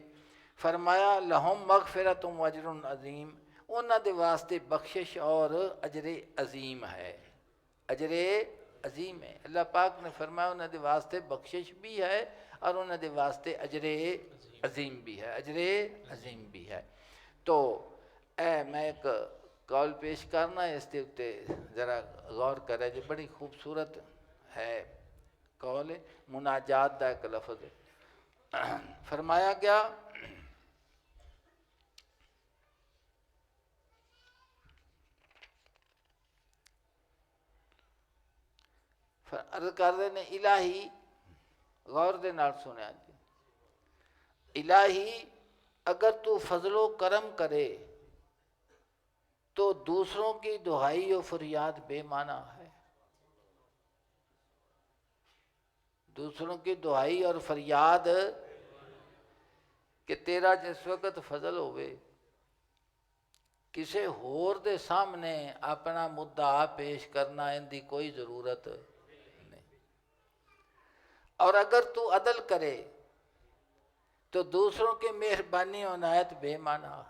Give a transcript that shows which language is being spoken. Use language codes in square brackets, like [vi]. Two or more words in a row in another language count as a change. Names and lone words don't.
[ur] فرمایا [ar] لہم مغفرت و اجر عظیم، [pa] انہاں دے واسطے بخشش اور اجر عظیم ہے، اجر عظیم ہے۔ اللہ پاک نے فرمایا انہاں دے واسطے بخشش بھی ہے اور انہاں دے واسطے اجر عظیم بھی ہے، اجر عظیم بھی ہے۔ تو میں ایک قول پیش کرنا ہے، اس کے اتے ذرا غور کرے جو بڑی خوبصورت ہے قول ہے، مناجات دا ایک لفظ ہے۔ [ur] فرمایا گیا عرض کر رہے نے الہی، [pa] غور دے نال سنیا جی، [ur] الہی اگر تو فضل و کرم کرے تو دوسروں کی دہائی و فریاد بے معنی ہے۔ دوسروں کی دہائی اور فریاد کہ تیرا جس وقت فضل ہوئے [pa] کسے ہور دے سامنے اپنا مدعا پیش کرنا ان دی کوئی ضرورت نہیں، [ur] اور اگر تو عدل کرے تو دوسروں کی مہربانی و عنایت بے معنی ہے۔